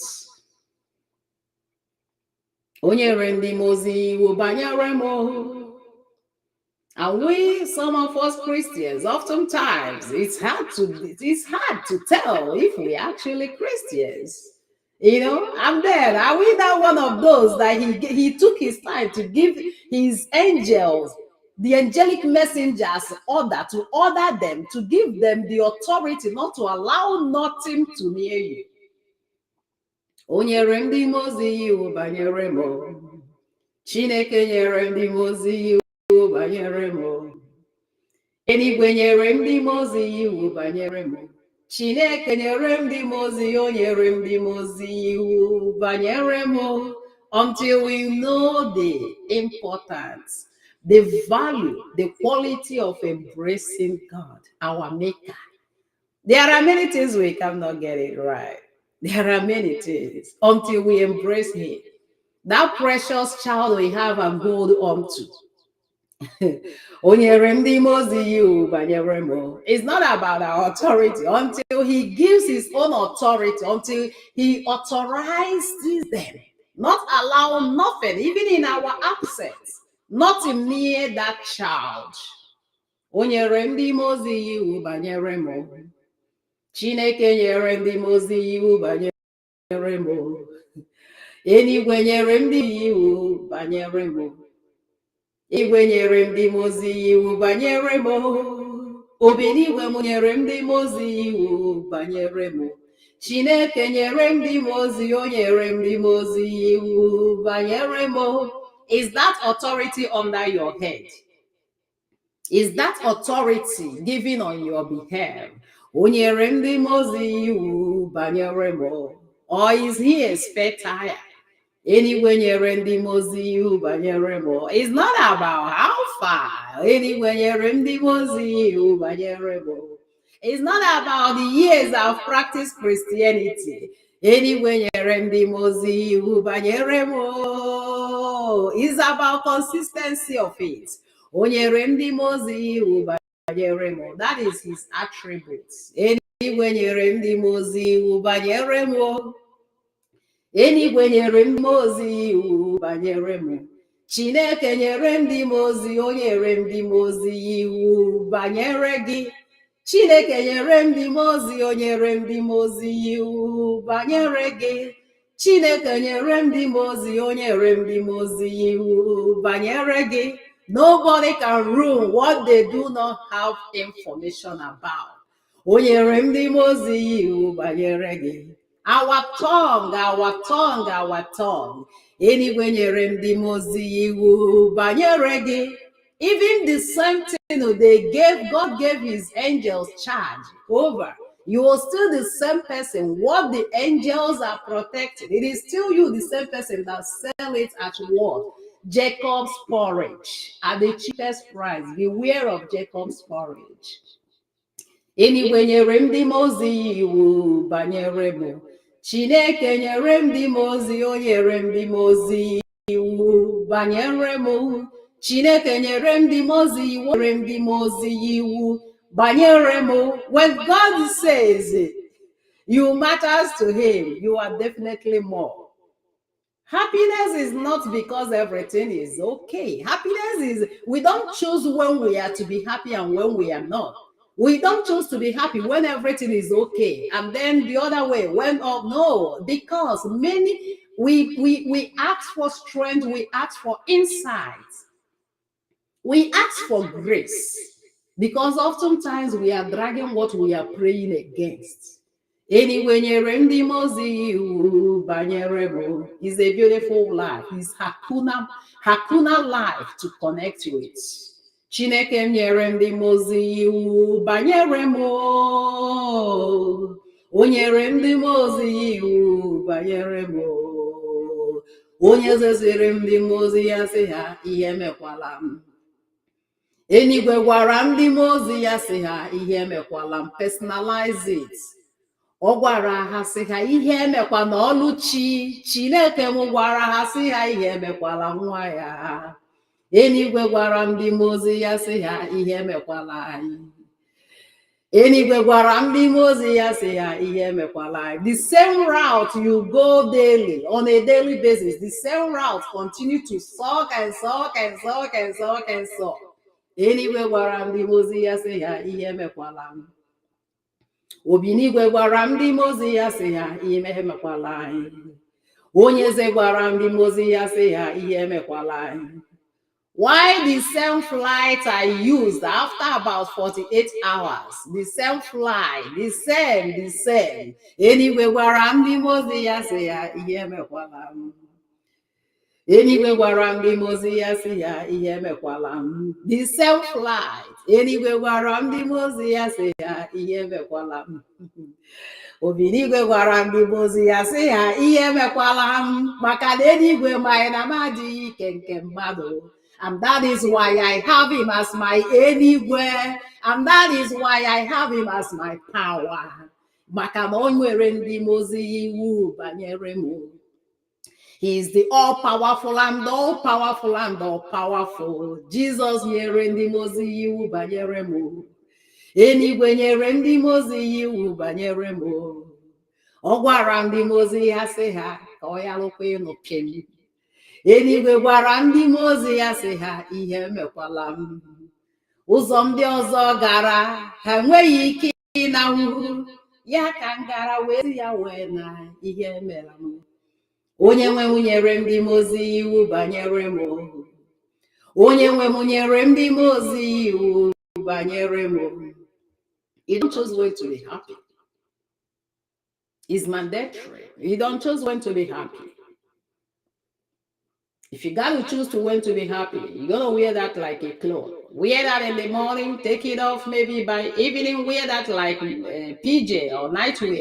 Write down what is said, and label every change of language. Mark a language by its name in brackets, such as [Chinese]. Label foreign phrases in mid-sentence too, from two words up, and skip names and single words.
[English] And we, some of us Christians, oftentimes it's hard to tell if we actually Christians. I'm there. Are we not one of those that he took his time to give his angels, the angelic messengers, order them, to give them the authority not to allow nothing to near you? [Igbo] Onyere ndị mmụọ ozi iwu banyere m. Chineke nyere ndị mmụọ ozi iwu banyere m. Eluigwe nyere ndị mmụọ ozi iwu banyere m. Chineke nyere ndị mmụọ ozi, o nyere ndị mmụọ ozi iwu banyere m. [English] until we know the importance, the value, the quality of embracing God, our Maker. There are many things we cannot get it right. There are many things until we embrace Him. That precious child we have and hold on to. It's not about our authority until He gives His own authority, until He authorizes them. Not allow nothing, even in our absence, not to near that child. [Igbo] Chineke nyere ndị mozi iwu banyere m. Eluigwe nyere ndị iwu banyere m. Igwe nyere ndị mozi iwu banyere m. Obiligwe m nyere ndị mozi iwu banyere m. Chineke nyere ndị mozi, o nyere ndị mozi iwu banyere m. [English] Is that authority under your head? Is that authority given on your behalf? [Igbo] Onyere ndị mozi iwu banyere m. [English] Or is he a spare tire? Anyway, [Igbo] nyere ndị mozi iwu banyere m. [English] It's not about how far. Anyway, [Igbo] nyere ndị mozi iwu banyere m. [English] It's not about the years I've practiced Christianity. Anyway, [Igbo] nyere ndị mozi iwu banyere m. [English] It's about consistency of it. [Igbo] Onyere ndị mozi iwu banyere m. [English] That is his attributes. Anyway, [Igbo] nyere ndị mozi iwu banyere m. Eluigwe nyere ndị mozi iwu banyere m. Chineke nyere ndị mozi, o nyere ndị mozi iwu banyere gị. Chineke nyere ndị mozi, o nyere ndị mozi iwu banyere gị. Chineke nyere ndị mozi, o nyere ndị mozi iwu banyere gị. [English] Nobody can ruin what they do not have information about. [Igbo] O nyere ndị mozi iwu banyere gị. [English] Our tongue. Anyway, [Igbo] nyere ndị mozi iwu banyere gị. [English] Even the same thing they gave, God gave his angels charge over. You are still the same person. What the angels are protecting, it is still you, the same person that sell it at what? Jacob's porridge at the cheapest price. Beware of Jacob's porridge. Anyway, [Igbo] nyere ndị mozi iwu banyere m. Chineke nyere ndị mozi, o nyere ndị mozi iwu banyere m. Chineke nyere ndị mozi iwu, nyere ndị mozi iwu banyere m. [English] When God says you matters to him, you are definitely more. Happiness is not because everything is okay. Happiness is, we don't choose when we are to be happy and when we are not. We don't choose to be happy when everything is okay, and then the other way, when no, because many we ask for strength, we ask for insight, we ask for grace, because oftentimes we are dragging what we are praying against. Anyway, [Igbo] nyere ndị mozi iwu banyere m [English] is a beautiful life. It's Hakuna life to connect with. [Igbo] Chineke nyere ndị mozi iwu banyere m. O nyere ndị mozi iwu banyere m. Onye zeziri ndị mozi ya sị ha ihe emekwala m. Eluigwe gwara ndị mozi ya sị ha ihe emekwala m. [English] Personalize it. [Igbo] Ọ gwara ha sị ha ihe emekwa na ọlụchi. Chineke m gwara ha sị ha ihe emekwala nwa ya. Eluigwe gwara ndị mozi ya sị ha ihe emekwala anyị. Eluigwe gwara ndị mozi ya sị ha ihe emekwala anyị. [English] The same route you go daily, on a daily basis, the same route continue to suck and suck and suck and suck and suck. [Igbo] Eluigwe gwara ndị mozi ya sị ha ihe emekwala m. Obinigwe gwara ndị mozi ya sị ha ihe emekwala anyị. Onye eze gwara ndị mozi ya sị ha ihe emekwala anyị. [English] Why the same flight I used after about 48 hours? The same flight, the same. Anyway, [Igbo] gwara ndị mozi ya sị ya ihe emekwala m. Anyway, gwara ndị mozi ya sị ya ihe emekwala m. [English] The same flight. Anyway, [Igbo] gwara ndị mozi ya sị ya ihe emekwala m. Obinigwe gwara ndị mmụọ ozi ya sị ha ihe emekwala m maka na eluigwe ma na m adịghị ike nke mmadụ. [English] And that is why I have him as my eluigwe. And that is why I have him as my power. [Igbo] Maka na o nwere ndị mmụọ ozi iwu banyere m. [English] He is the all-powerful and all-powerful and all-powerful. [Igbo] Jesus nyere ndị mmụọ ozi iwu banyere m. Eluigwe nyere ndị mmụọ ozi iwu banyere m. Ọ gwara ndị mmụọ ozi ya sị ha ka ọ yarụkwa ịnụpị m. Eluigwe gwara ndị mmụọ ozi ya sị ha ihe emekwala m. Ụzọ ndị ọzọ gara ha enweghị ike ịnanwu ya ka m gara wee sị ya wee na ihe emere m. Onye nwe m nyere ndị mmụọ ozi iwu banyere m. Onye nwe m nyere ndị mmụọ ozi iwu banyere m. [English] You don't choose when to be happy. It's mandatory. You don't choose when to be happy. If you got to choose to when to be happy, you're going to wear that like a cloth. Wear that in the morning, take it off maybe by evening, wear that like PJ or nightwear.